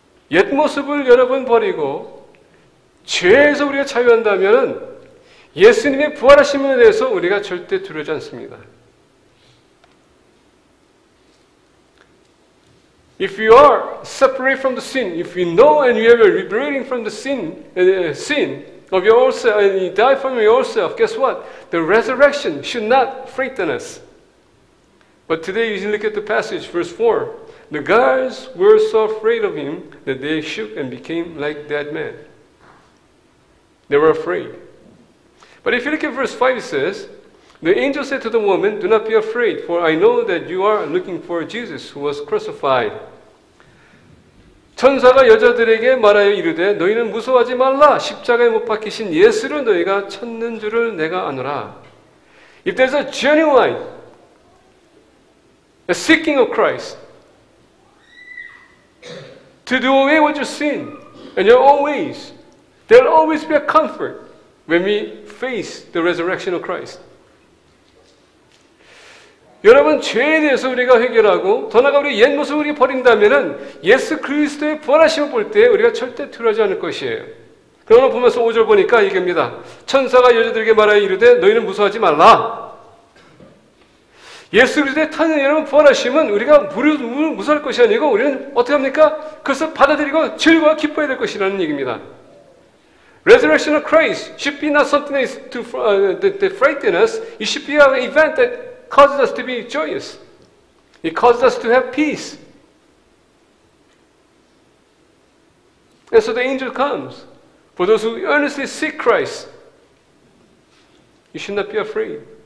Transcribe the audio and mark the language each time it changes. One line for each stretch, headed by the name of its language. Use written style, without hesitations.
Korean: 옛 모습을 여러분 버리고 죄에서 우리가 자유한다면 예수님의 부활하심에 대해서 우리가 절대 두려워하지 않습니다.
English: If you are separate from the sin, if you know and you are liberating from the sin of yourself and you die from yourself, guess what? The resurrection should not frighten us. But today you look at the passage, verse 4. The guards were so afraid of him that they shook and became like dead men. They were afraid. But if you look at verse 5, it says, the angel said to the woman, do not be afraid, for I know that you are looking for Jesus who was crucified.
Korean: 천사가 여자들에게 말하여 이르되 너희는 무서워하지 말라. 십자가에 못 박히신 예수를 너희가 찾는 줄을 내가 아노라.
English: If there's a genuine a seeking of Christ to do away with your sin and your own ways, there will always be a comfort when we face the resurrection of Christ.
Korean: 여러분, 죄에 대해서 우리가 해결하고 더 나아가 우리 옛 모습을 우리가 버린다면은 예수 그리스도의 부활하심을 볼 때 우리가 절대 두려워하지 않을 것이에요. 그러나 보면서 5절 보니까 얘기합니다. 천사가 여자들에게 말하여 이르되 너희는 무서워하지 말라. 예수 그리스도의 탄생 여러분 부활하심은 우리가 무서워할 것이 아니고 우리는 어떻게 합니까? 그것을 받아들이고 즐거워 기뻐해야 될 것이라는 얘기입니다.
English: Resurrection of Christ should be not something that frighten us. It should be an event that causes us to be joyous. It causes us to have peace. And so the angel comes. For those who earnestly seek Christ, you should not be afraid.